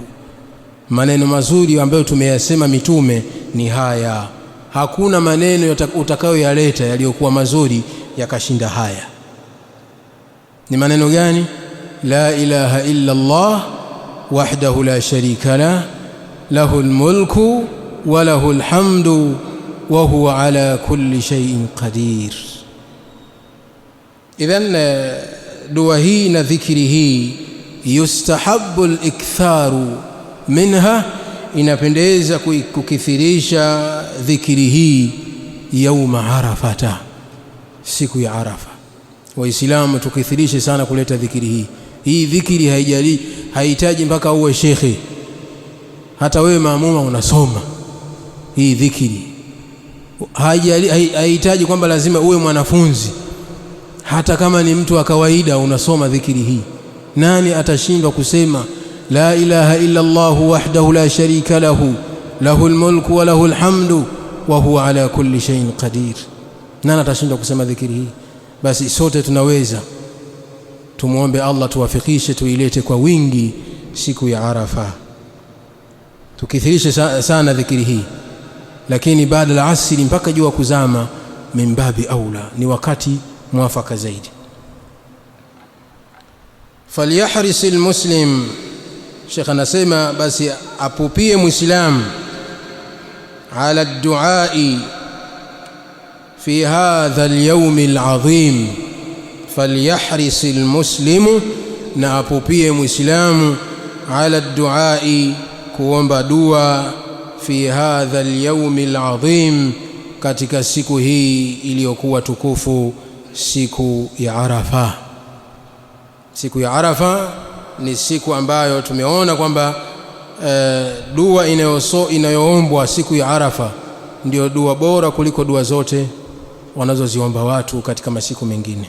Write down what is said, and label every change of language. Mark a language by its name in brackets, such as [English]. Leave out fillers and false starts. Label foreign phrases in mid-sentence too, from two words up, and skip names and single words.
[Swahili] Maneno mazuri ambayo tumeyasema mitume ni haya. Hakuna maneno utakayoyaleta yaliyokuwa mazuri yakashinda haya. Ni maneno gani? [Arabic] لا إله إلا الله وحده لا شريك له له الملك وله الحمد وهو على كل شيء قدير. [Swahili] Idhan dua hii na dhikri hii [Arabic] يستحب الإكثار منها, [Swahili] inapendeza kukithirisha dhikri hii [Arabic] يوم عرفة, [Swahili] siku ya Arafa. Waislamu tukithirishe sana kuleta dhikri hii. Hii dhikri haihitaji mpaka uwe shekhi, hata wewe maamuma unasoma hii dhikri. Haihitaji kwamba lazima uwe mwanafunzi, hata kama ni mtu wa kawaida unasoma dhikri hii. Nani atashindwa kusema [Arabic] لا إله إلا الله وحده لا شريك له له الملك وله الحمد وهو على كل شيء قدير? [Swahili] Nani atashindwa kusema dhikri hii? Basi sote tunaweza. Tumuombe Allah tuwafikishe, tuilete kwa wingi siku ya Arafa, tukithirishe sana dhikri hii. Lakini baada ya asri mpaka jua kuzama, [Arabic] من باب أولى, [Swahili] ni wakati mwafaka zaidi. [Arabic] فليحرص المسلم, [Swahili] Sheikh anasema basi apupie Muislam, [Arabic] على الدعاء في هذا اليوم العظيم. فليحرص المسلم, [Swahili] na apupie Muislamu, [Arabic] على الدعاء, [Swahili] kuomba dua, [Arabic] في هذا اليوم العظيم, [Swahili] katika siku hii iliyokuwa tukufu, siku ya Arafa. Siku ya Arafa ni siku ambayo tumeona kwamba dua inayoombwa siku ya Arafa ndio dua bora kuliko dua zote wanazoziomba watu katika masiku mengine.